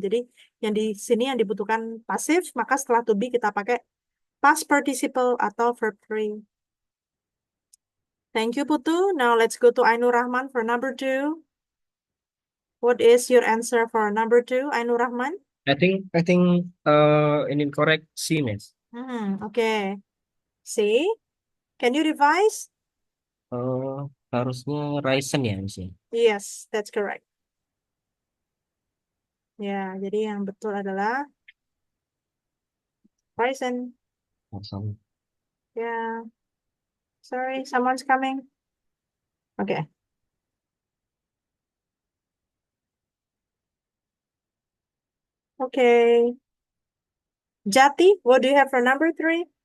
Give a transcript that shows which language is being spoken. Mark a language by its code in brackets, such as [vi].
[id] Jadi yang di sini yang dibutuhkan pasif, maka setelah to be kita pakai past participle atau verb 3. [en] Thank you, Putu. Now let's go to Ainur Rahman for number 2. What is your answer for number 2, Ainur Rahman? I think incorrect C, Miss. Okay. See? Can you revise? [id] Harusnya Ryzen ya, Miss ya. [en] Yes, that's correct. [id] Ya, jadi yang betul adalah Ryzen. [en] Awesome. Ya, sorry, someone's coming. Okay. Okay. Jati, what do you have for number 3?